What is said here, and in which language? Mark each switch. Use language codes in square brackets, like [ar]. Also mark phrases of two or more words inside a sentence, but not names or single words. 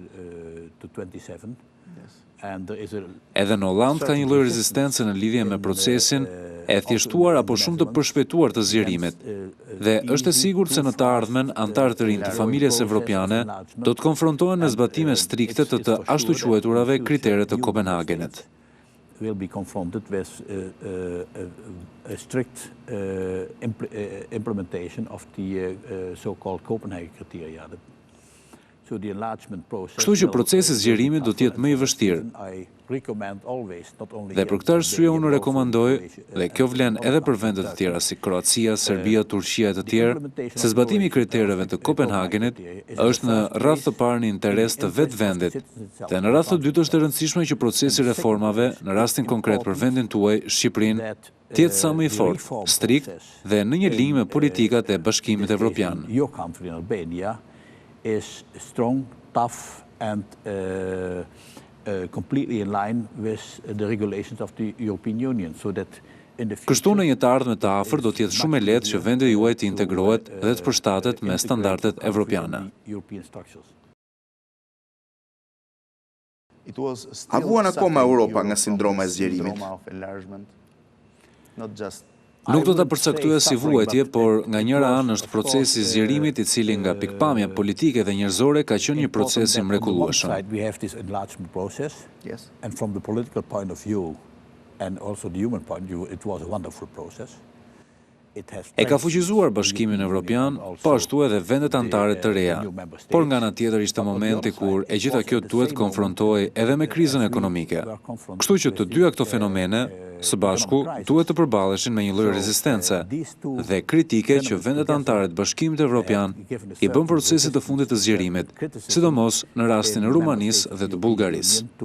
[sq] Edhe në Holland ka një lloj rezistence në lidhje me procesin e thjeshtuar apo shumë të përshpejtuar të zgjerimit, dhe është e sigurt se në të ardhmen anëtarë të rinj të familjes evropiane do të konfrontohen me zbatime strikte të ashtu quajturave kritere të Kopenhagenit. [en] Will be confronted with a strict implementation of the so-called Copenhagen criteria. [sq] Kështu që procesi zgjerimit do të jetë më i vështirë. Dhe për këtë arsye unë rekomandoj, dhe kjo vlen edhe për vendet të tjera si Kroacia, Serbia, Turqia e të tjerë, se zbatimi i kritereve të Kopenhagenit është në radhë të parë në interes të vetë vendit, dhe në radhë të dytë është e rëndësishme që procesi reformave, në rastin konkret për vendin tuaj, Shqipërinë, të jetë sa më i fortë, strikt dhe në një linjë me politikat e Bashkimit Evropian. [en] Is strong, tough and completely in line with the regulations of the European Union, so that in the future, [sq] kështu në një të ardhme të afër do të jetë shumë e lehtë që vendi juaj të integrohet dhe të përshtatet me standardet evropiane. A vuan akoma Europa nga sindroma e zgjerimit? Nuk do ta përcaktoja si vuajtje, por nga njëra anë është procesi i zgjerimit i cili nga pikpamja politike dhe njerëzore ka qenë një proces i mrekullueshëm. [en] And from the political point of view and also the human point of view, it was a wonderful process. [sq] E ka fuqizuar Bashkimin Evropian, po ashtu edhe vendet anëtare të reja. Por nga ana tjetër ishte momenti kur e gjitha kjo duhet konfrontohej edhe me krizën ekonomike. Kështu që të dyja këto fenomene së bashku duhet të përballeshin me një lloj rezistence dhe kritike që vendet anëtare të Bashkimit Evropian i bën procesit të fundit të zgjerimit, sidomos në rastin e Rumanisë dhe të Bullgarisë.